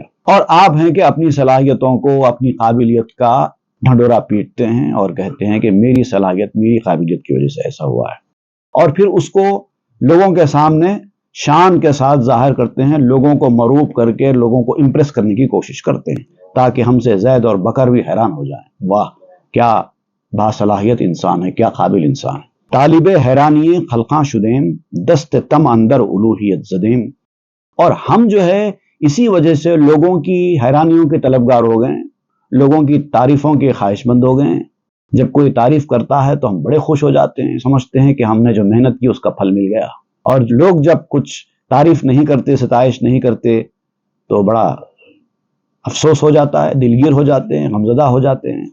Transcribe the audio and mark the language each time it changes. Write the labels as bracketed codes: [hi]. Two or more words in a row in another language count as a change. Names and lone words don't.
[ur] اور آپ ہیں کہ اپنی صلاحیتوں کو، اپنی قابلیت کا ڈھنڈورا پیٹتے ہیں اور کہتے ہیں کہ میری صلاحیت، میری قابلیت کی وجہ سے ایسا ہوا ہے، اور پھر اس کو لوگوں کے سامنے شان کے ساتھ ظاہر کرتے ہیں، لوگوں کو مروب کر کے لوگوں کو امپریس کرنے کی کوشش کرتے ہیں، تاکہ ہم سے زید اور بکر بھی حیران ہو جائیں، واہ کیا باصلاحیت انسان ہے، کیا قابل انسان ہے۔ [fa] طالب حیرانی خلقاں شدیم، دست تم اندر الوہیت زدیم۔ [ur] اور ہم جو ہے اسی وجہ سے لوگوں کی حیرانیوں کے طلبگار ہو گئے، لوگوں کی تعریفوں کے خواہش مند ہو گئے۔ جب کوئی تعریف کرتا ہے تو ہم بڑے خوش ہو جاتے ہیں، سمجھتے ہیں کہ ہم نے جو محنت کی اس کا پھل مل گیا۔ اور لوگ جب کچھ تعریف نہیں کرتے، ستائش نہیں کرتے، تو بڑا افسوس ہو جاتا ہے، دلگیر ہو جاتے ہیں، غمزدہ ہو جاتے ہیں۔